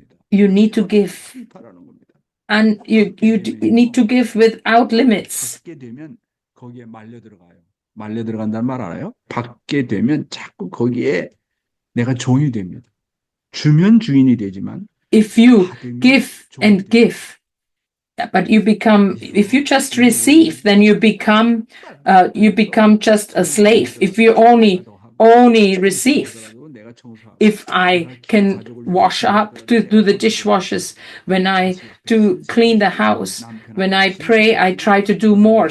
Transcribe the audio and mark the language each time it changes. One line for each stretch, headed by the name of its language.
English: You need to give. And you need to give without limits.
Korean: 거기에 말려 들어간다는 말 알아요? 받게 되면 자꾸 거기에 내가 종이 됩니다. 주면 주인이 되지만
English: if you give and give, but if you just receive, then you become just a slave. If you only receive. If I can wash up, to do the dishwashers, when I do clean the house, when I pray, I try to do more.